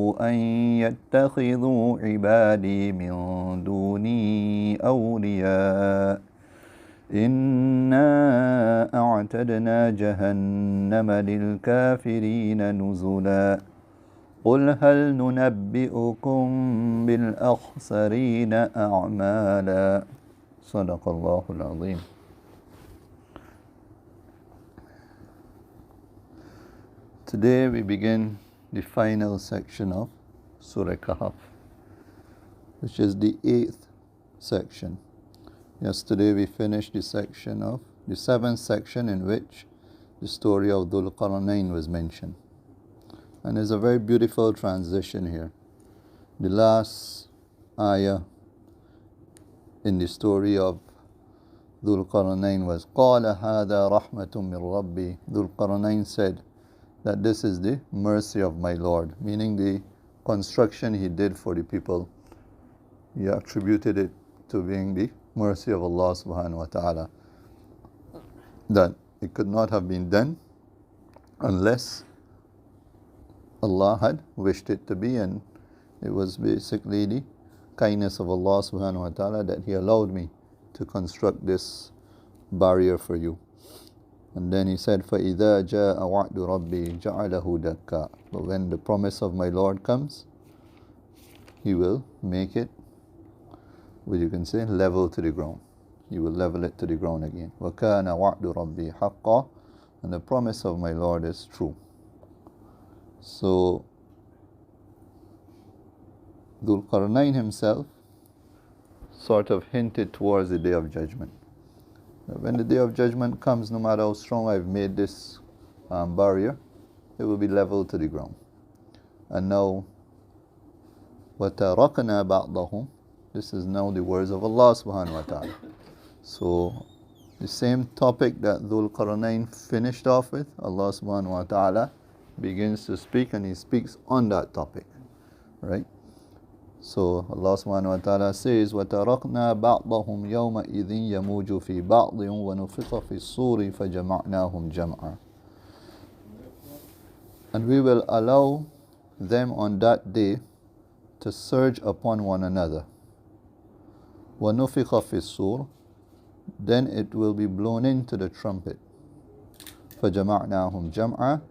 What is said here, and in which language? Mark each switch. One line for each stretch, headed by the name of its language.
Arabic: أن يتخذوا عبادي من دوني أولياء إنا أعتدنا جهنم للكافرين نزلا قل هل ننبئكم بالأخسرين أعمالا صدق الله العظيم.
English: Today we begin the final section of Surah Kahf, which is the 8th section. Yesterday we finished the 7th section in which the story of Dhul Qarnayn was mentioned. And there's a very beautiful transition here. The last ayah in the story of Dhul Qarnayn was
Arabic: قَالَ هَذَا رَحْمَةٌ مِّن رَبِّي.
English: Dhul Qarnayn said that this is the mercy of my Lord, meaning the construction he did for the people. He attributed it to being the mercy of Allah subhanahu wa ta'ala, that it could not have been done unless Allah had wished it to be, and it was basically the kindness of Allah subhanahu wa ta'ala that He allowed me to construct this barrier for you. And then he said,
Arabic: فَإِذَا جَاءَ وَعْدُ رَبِّي جَعَلَهُ دَكَّا.
English: But when the promise of my Lord comes, He will make it, what you can say, level to the ground. He will level it to the ground again.
Arabic: وَكَانَ وَعْدُ رَبِّي حَقًّا.
English: And the promise of my Lord is true. So, Dhul Qarnayn himself sort of hinted towards the Day of Judgment. When the Day of Judgment comes, no matter how strong I've made this barrier, it will be leveled to the ground. And now,
Arabic: وَتَرَكْنَا بَعْضَهُمْ.
English: This is now the words of Allah subhanahu wa ta'ala. So, the same topic that Dhul Qarnayn finished off with, Allah subhanahu wa ta'ala begins to speak, and He speaks on that topic. Right? So Allah subhanahu wa ta'ala says,
Arabic: وَتَرَكْنَا بَعْضَهُمْ يَوْمَئِذٍ يَمُوجُ فِي بَعْضٍ وَنُفِخَ فِي الصُّورِ فَجَمَعْنَاهُمْ جَمْعًا.
English: And we will allow them on that day to surge upon one another.
Arabic: وَنُفِخَ فِي الصُّورِ.
English: Then it will be blown into the trumpet.
Arabic: فَجَمَعْنَاهُمْ جَمْعًا.